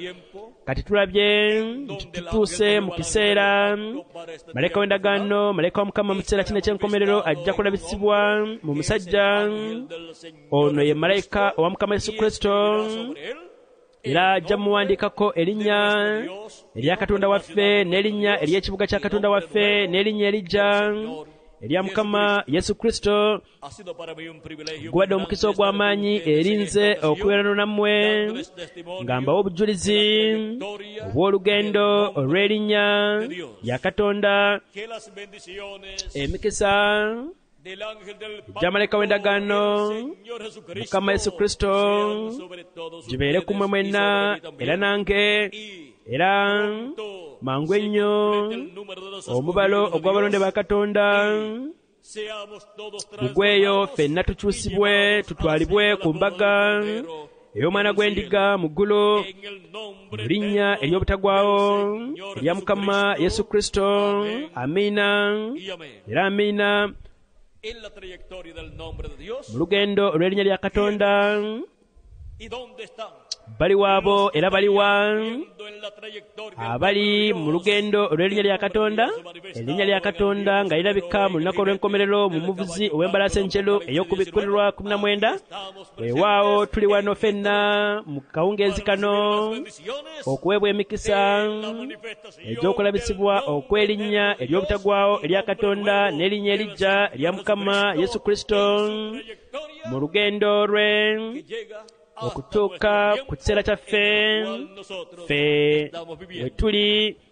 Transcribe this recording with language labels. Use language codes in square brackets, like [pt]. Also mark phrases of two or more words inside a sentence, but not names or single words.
[lg] Kati tulabye nti tutuuse mu kiseera malayika w'endagaano, malayika wa Mukama mu kiseera kino eky'enkomerero ajja kulabisibwa mu musajja ono ye malayika owa Mukama Yesu Kristo, era ajja muwandiikako erinnya erya Katonda waffe n'erinnya ery'ekibuga kya Katonda waffe n'erinnya erijja erya Mukama Yesu Kristo. Guwadde omukisa ogw'amaanyi erinze okubeerano nammwe nga mbawa obujulizi obw'olugendo olw'erinnya lya Katonda. Emikisa [es] el ángel del [lg] Ijjamaleka w'endagaano [es] Señor Jesucristo [lg] Mukama Yesu Kristo [es] sean sobre todos [lg] gibeere kumwe [es] ustedes [lg] mwenna [es] y sobre mí también. [lg] era nange [es] Y [lg] era [es] pronto [lg] mangu [es] se [lg] ennyo [es] complete el número de los [lg] omubalo [es] escogidos de [lg] ogw'abalonde [es] Dios. [lg] ba Katonda [es] Seamos todos [lg] gugweyo [es] transformados [lg] ffenna tukyusibwe [es] y llevados [lg] tutwalibwe [es] así a la [lg] ku [es] boda [lg] mbaga [es] del Cordero [lg] ey'omwana [es] en el [lg] gw'endiga [es] cielo. [lg] mu ggulu [es] En el nombre [lg] mu linnya [es] eterno [lg] ery'obutagwawo [es] del Señor [lg] erya Mukama Yesu Kristo. [es] Amén. [lg] Amiina [es] y amén. [lg] era amiina. [es] En la trayectoria del nombre de Dios. [lg] Mu lugendo olw'erinnya lya Katonda [es] ¿Y dónde están? [lg] bali waabo era baliwa [es] Viendo en la trayectoria del [lg] abali [es] nombre de [lg] mu [es] Dios. [lg] lugendo olw'erinnya lya Katonda, erinnya lya Katonda nga lirabika mu lunaku olw'enkomerero mu muvuzi ow'embalaasi enjeru ey'okubikkulirwa 19. Weewaawo tuli wano ffenna mu kawungeezi kano okuweebwa emikisa egy'okulabisibwa okw'erinnya ery'obutagwawo erya Katonda n'erinnya erijja erya Mukama Yesu Kristo mu lugendo lwe okutuuka ku kiseera kyaffe ffe we tuli.